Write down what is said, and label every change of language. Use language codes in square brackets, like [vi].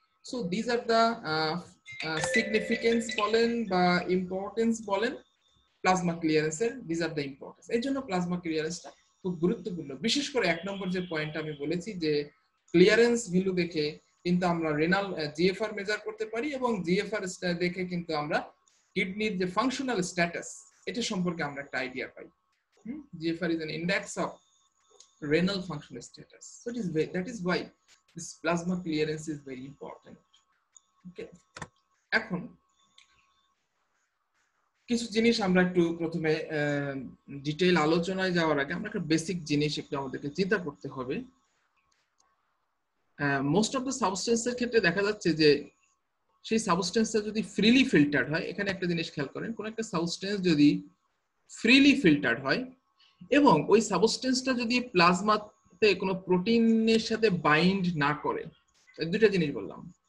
[en] so this are the significance [bn] বলেন বা importance বলেন plasma ক্লিয়ারেন্সের, [en] This are the importance. [bn] এই জন্য প্লাজমা ক্লিয়ারেন্সটা খুব গুরুত্বপূর্ণ। বিশেষ করে 1 নম্বর যে পয়েন্ট আমি বলেছি যে ক্লিয়ারেন্স ভ্যালু দেখে কিন্তু আমরা রেনাল জিএফআর মেজার করতে পারি, এবং জিএফআর দেখে কিন্তু আমরা কিডনির যে ফাংশনাল স্ট্যাটাস এটা সম্পর্কে আমরা একটা idea pi. [en] GFR is an index of renal functional status. So that is why this plasma clearance is very important. Okay. [bn] এখন কিছু জিনিস আমরা একটু প্রথমে ডিটেইল আলোচনায় যাওয়ার আগে আমরা একটা বেসিক জিনিস একটু আমাদেরকে চিন্তা করতে হবে। [en] most of the [bn] সাবস্টেন্সের ক্ষেত্রে দেখা যাচ্ছে যে সেই সাবস্টেন্সটা যদি ফ্রিলি ফিল্টার্ড হয়, এখানে একটা জিনিস খেয়াল করেন, কোন একটা সাবস্টেন্স যদি ফ্রিলি ফিল্টার্ড হয় এবং ওই সাবস্টেন্সটা যদি প্লাজমাতে কোনো প্রোটিনের সাথে বাইন্ড না করে, দুইটা জিনিস বললাম,